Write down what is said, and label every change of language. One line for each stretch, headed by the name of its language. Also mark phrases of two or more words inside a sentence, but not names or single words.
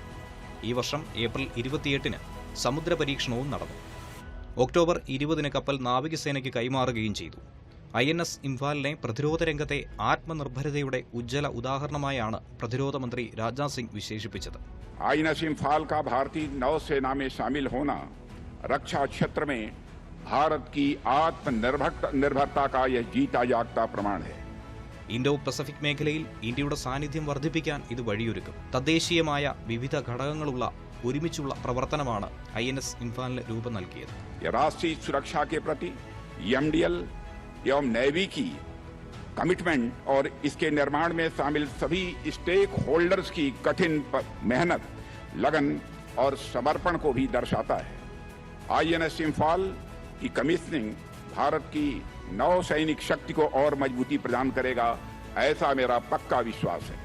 Malayalam: ഈ വർഷം ഏപ്രിൽ 28-ന് സമുദ്ര പരീക്ഷണവും നടന്നു. ഒക്ടോബർ 20-ന് കപ്പൽ നാവികസേനയ്ക്ക് കൈമാറുകയും ചെയ്തു. INS ഇംഫാലിനെ പ്രതിരോധ രംഗത്തെ ആത്മനിർഭരതയുടെ ഉജ്ജ്വല ഉദാഹരണമായാണ് പ്രതിരോധ മന്ത്രി രാജ്നാഥ് സിംഗ് വിശേഷിപ്പിച്ചത്.
Hindi: INS इम्फाल का भारतीय नौसेना में शामिल होना रक्षा क्षेत्र में भारत की आत्मनिर्भरता का यह जीता जागता प्रमाण है.
Malayalam: ഇൻഡോ പസഫിക് മേഖലയിൽ ഇന്ത്യയുടെ സാന്നിധ്യം വർദ്ധിപ്പിക്കാൻ ഇത് വഴിയൊരുക്കും. തദ്ദേശീയമായ വിവിധ ഘടകങ്ങളുള്ള ഒരുമിച്ചുള്ള പ്രവർത്തനമാണ് INS ഇംഫാലിന് രൂപം നൽകിയത്.
Hindi: राष्ट्रीय सुरक्षा के प्रति MDL एवं नेवी की कमिटमेंट और इसके निर्माण में शामिल सभी स्टेक होल्डर्स की कठिन मेहनत, लगन और समर्पण को भी दर्शाता है. INS इम्फाल की कमीशनिंग भारत की नौसैनिक शक्ति को और मजबूती प्रदान करेगा, ऐसा मेरा पक्का विश्वास है.